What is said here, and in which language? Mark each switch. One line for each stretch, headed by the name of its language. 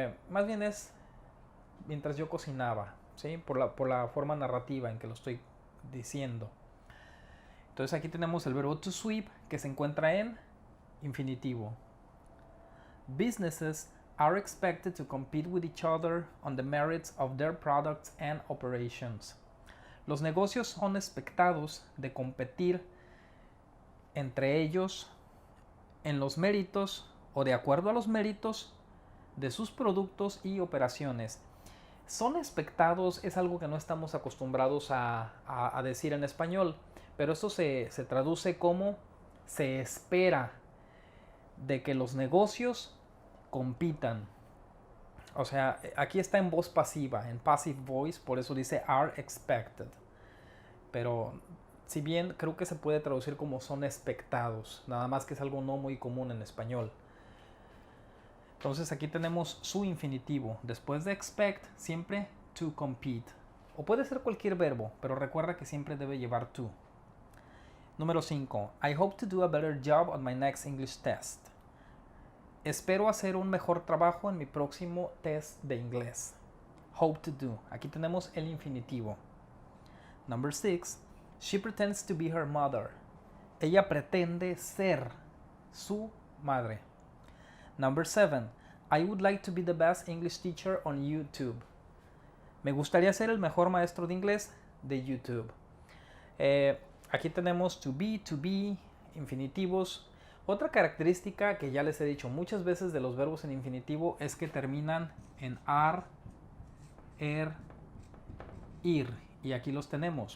Spanish: Más bien es mientras yo cocinaba, ¿sí? Por la forma narrativa en que lo estoy diciendo. Entonces aquí tenemos el verbo to sweep que se encuentra en infinitivo.
English: Businesses are expected to compete with each other on the merits of their products and operations.
Spanish: Los negocios son expectados de competir entre ellos en los méritos o de acuerdo a los méritos de sus productos y operaciones. Son expectados es algo que no estamos acostumbrados a decir en español, pero esto se traduce como se espera de que los negocios compitan. O sea, aquí está en voz pasiva, en passive voice, por eso dice
English: are expected.
Spanish: Pero si bien creo que se puede traducir como son expectados, nada más que es algo no muy común en español. Entonces aquí tenemos su infinitivo. Después de expect, siempre
English: to compete.
Spanish: O puede ser cualquier verbo, pero recuerda que siempre debe llevar to. Número 5.
English: I hope to do a better job on my next English test.
Spanish: Espero hacer un mejor trabajo en mi próximo test de inglés.
English: Hope to do.
Spanish: Aquí tenemos el infinitivo.
English: Number 6. She pretends to be her mother.
Spanish: Ella pretende ser su madre.
English: Number 7. I would like to be the best English teacher on YouTube.
Spanish: Me gustaría ser el mejor maestro de inglés de YouTube. Aquí tenemos to be, infinitivos. Otra característica que ya les he dicho muchas veces de los verbos en infinitivo es que terminan en ar, ir. Y aquí los tenemos.